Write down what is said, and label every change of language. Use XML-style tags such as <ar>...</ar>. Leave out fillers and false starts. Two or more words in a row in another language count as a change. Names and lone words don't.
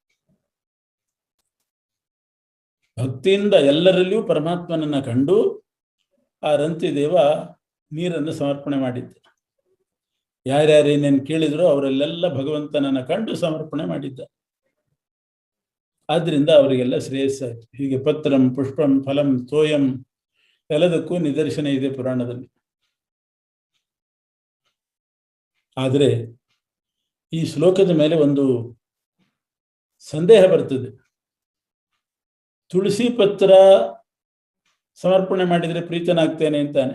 <kn>ಭಕ್ತಿಯಿಂದ ಎಲ್ಲರಲ್ಲಿಯೂ ಪರಮಾತ್ಮನನ್ನ ಕಂಡು ಆ ರಂತಿದೇವ ನೀರನ್ನು ಸಮರ್ಪಣೆ ಮಾಡಿದ್ದ. ಯಾರ್ಯಾರೇನೇನು ಕೇಳಿದ್ರು ಅವರಲ್ಲೆಲ್ಲ ಭಗವಂತನನ್ನ ಕಂಡು ಸಮರ್ಪಣೆ ಮಾಡಿದ್ದ. ಆದ್ರಿಂದ ಅವರಿಗೆಲ್ಲ ಶ್ರೇಯಸ್ಸಾಯಿತು. ಹೀಗೆ</kn> <sa>ಪತ್ರಂ ಪುಷ್ಪಂ ಫಲಂ ತೋಯಂ</sa> <kn>ಎಲ್ಲದಕ್ಕೂ ನಿದರ್ಶನ ಇದೆ ಪುರಾಣದಲ್ಲಿ. ಆದರೆ ಈ ಶ್ಲೋಕದ ಮೇಲೆ ಒಂದು ಸಂದೇಹ ಬರ್ತದೆ. ತುಳಸಿ ಪತ್ರ ಸಮರ್ಪಣೆ ಮಾಡಿದರೆ ಪ್ರೀತನಾಗ್ತೇನೆ ಅಂತಾನೆ.</kn>